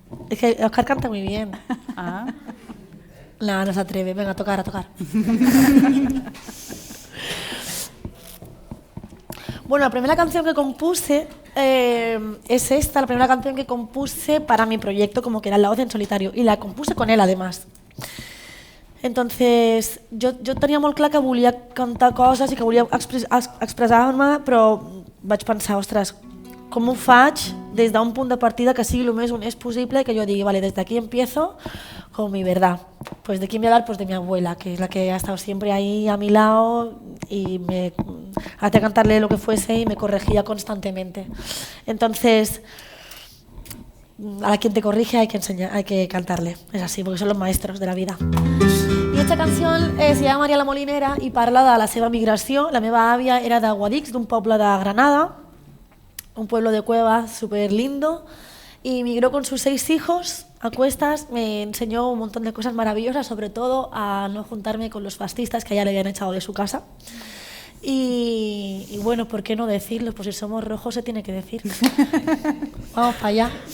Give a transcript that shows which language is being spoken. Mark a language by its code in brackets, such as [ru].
[es] Es que Oscar canta muy bien. No se atreve. Venga, a tocar. Bueno, la primera canción que compuse es esta, la primera canción que compuse para mi proyecto, como que era La Voz en Solitario, y la compuse con él además. [ca] Entonces, jo tenia molt clar que volia cantar coses i que volia expressar-me, però vaig pensar, ostres, com ho faig des d'un punt de partida que sigui el més honest possible i que jo digui, vale, [es] desde aquí empiezo con mi verdad. Pues de quién voy a hablar, pues de mi abuela, que es la que ha estado siempre ahí a mi lado y me hacía cantarle lo que fuese y me corregía constantemente. Entonces, a quien te corrige hay que enseñar, hay que cantarle, es así, porque son los maestros de la vida. [ca] I aquesta canció [es] se llama [ca] Maria la Molinera i parla de la seva migració. La meva àvia era de Guadix, d'un poble de Granada, [es] un pueblo de cueva súper lindo, y migró con sus 6 hijos a cuestas. Me enseñó un montón de cosas maravillosas, sobre todo a no juntarme con los fascistas que ya le habían echado de su casa. Y bueno, ¿por qué no decirlo? Pues si somos rojos se tiene que decir. Vamos para allá.